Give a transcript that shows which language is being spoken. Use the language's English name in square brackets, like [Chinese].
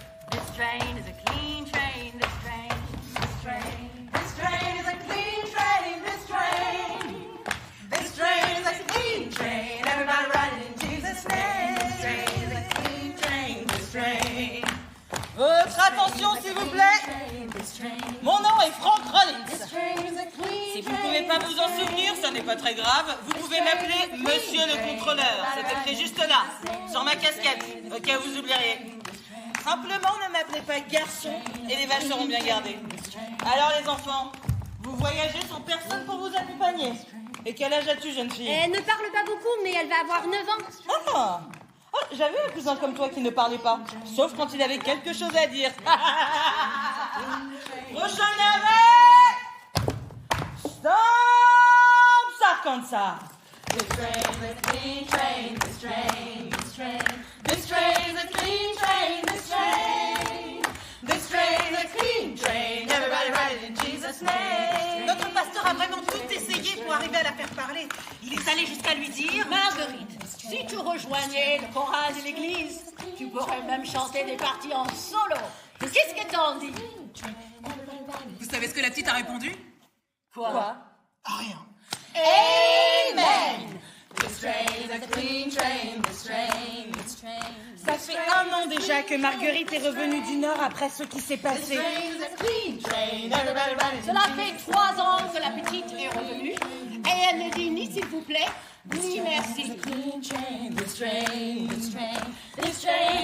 [English] This train is a clean train. This train is a clean train. This train is a clean train. Everybody ride it in Jesus' name. This train is a clean train. This train. [French] Votre attention, s'il vous plaît. Mon nom est Frank Rollins. Si vous ne pouvez pas vous en souvenir, ça n'est pas très grave. Vous pouvez m'appeler Monsieur le Contrôleur. C'est écrit juste là, sur ma casquette, au cas où vous oublieriez. Simplement, ne m'appelez pas garçon et les vaches seront bien gardées. Alors les enfants, vous voyagez sans personne pour vous accompagner. Et quel âge as-tu, jeune fille? Elle ne parle pas beaucoup, mais elle va avoir 9 ans. J'avais un cousin comme toi qui ne parlait pas, sauf quand il avait quelque chose à dire. Prochain arrêt! Stop, Sarkansa! [English] This train is a clean train. This train is a clean train. This train is a clean train. Everybody ride it in Jesus' name. [French] Notre pasteur a vraiment tout essayé pour arriver à la faire parler. Il est allé jusqu'à lui dire... Marguerite, si tu rejoignais le choral de l'église, tu pourrais même chanter des parties en solo. Qu'est-ce que t'en dis? Vous savez ce que la petite a répondu? Quoi? Rien. Amen. [English] This train is a clean train. This train. [French] Ça fait 1 an déjà que Marguerite est revenue du Nord après ce qui s'est passé. Cela fait 3 ans que la petite est revenue et elle ne dit ni s'il vous plaît, ni merci. [English] This train